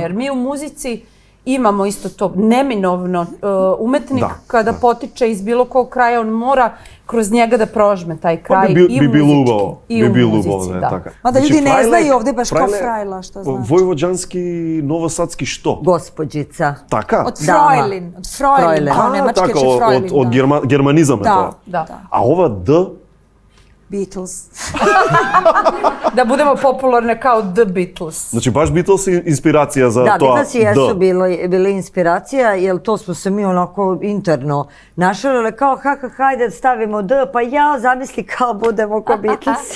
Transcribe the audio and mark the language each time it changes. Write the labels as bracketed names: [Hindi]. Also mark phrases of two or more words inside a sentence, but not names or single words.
[Serbian] Jer mi u muzici imamo isto to neminovno, umetnik kada potiče iz bilo kog kraja, on mora kroz njega da prožme taj kraj i u muzici. Mada ljudi ne znaju ovde baš kao Frajla, šta znači. Vojvođanski, novosadski što? Gospođica. [Macedonian] Така? [Serbian] Od Frojlin, kao nemačke će Frojlin. [Macedonian] Од германизам е тоа. [Serbian] Da. [Macedonian] А ова Д? [Serbian] Beatles. Da budemo popularne kao The Beatles. Znači baš Beatles je inspiracija za da, to. Da, Beatles jesu bili inspiracija, jer to smo se mi onako interno našalile kao hajde stavimo D, pa ja zamisli kao budemo kao Beatles.